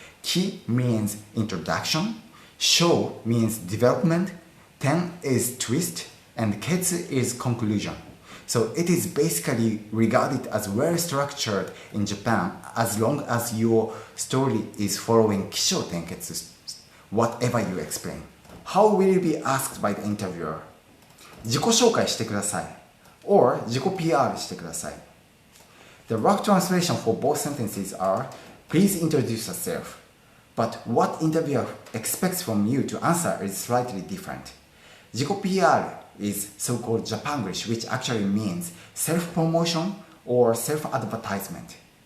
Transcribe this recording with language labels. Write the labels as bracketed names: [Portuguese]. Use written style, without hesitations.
[English] Ki means introduction, sho means development, ten is twist, and ketsu is conclusion. So it is basically regarded as well structured in Japan as long as your story is following Kisho Tenketsu, whatever you explain. How will you be asked by the interviewer? [Japanese] 自己紹介してください or 自己 PR してください. [English] The rough translation for both sentences are please introduce yourself, but what interviewer expects from you to answer is slightly different. 自己 PR is so-called Japanglish, which actually means self-promotion or self-advertisement.